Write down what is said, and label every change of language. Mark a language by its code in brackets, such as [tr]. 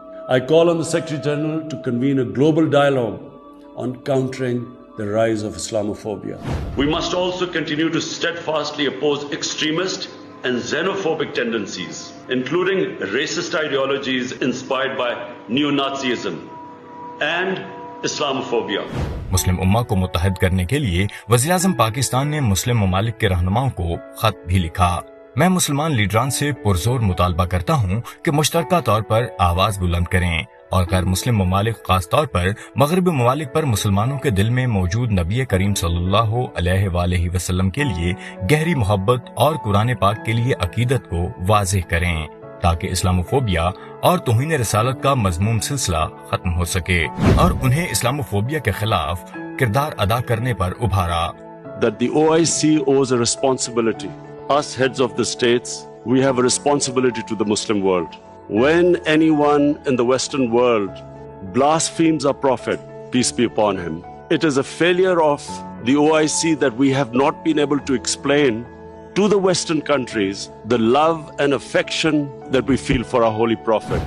[en] I call on the Secretary General to convene a global dialogue on countering the rise of Islamophobia. We must also continue to steadfastly oppose extremist and xenophobic tendencies, including racist ideologies inspired by neo-Nazism and Islamophobia. [ur] مسلم امہ کو متحد کرنے کے لیے وزیراعظم پاکستان نے مسلم ممالک کے رہنماؤں کو خط بھی لکھا. میں مسلمان لیڈران سے پرزور مطالبہ کرتا ہوں کہ مشترکہ طور پر آواز بلند کریں اور غیر مسلم ممالک خاص طور پر مغربی ممالک پر مسلمانوں کے دل میں موجود نبی کریم صلی اللہ علیہ وآلہ وسلم کے لیے گہری محبت اور قرآن پاک کے لیے عقیدت کو واضح کریں تاکہ اسلاموفوبیا اور توہین رسالت کا مذموم سلسلہ ختم ہو سکے اور انہیں اسلاموفوبیا کے خلاف کردار ادا کرنے پر ابھارا. [en] That the OIC owes a responsibility. Us heads of the states, we have a responsibility to the Muslim world. When anyone in the Western world blasphemes our Prophet, peace be upon him, it is a failure of the OIC that we have not been able to explain to the Western countries the love and affection that we feel for our Holy Prophet.